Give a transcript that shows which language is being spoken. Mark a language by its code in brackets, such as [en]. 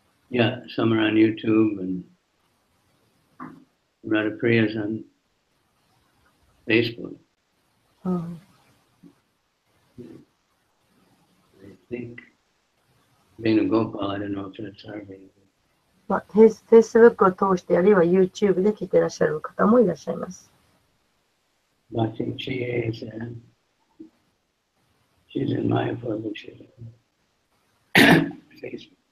[en] Yeah, some are on YouTube and Radhapriya is on Facebook. I think Venugopal, I don't know if that's our Venugopal. [ja] Facebook を通して、あるいは YouTube で聞いていらっしゃる方もいらっしゃいます。 [en] Bhakti Chie said, she's in Mayapur, but she's on Facebook.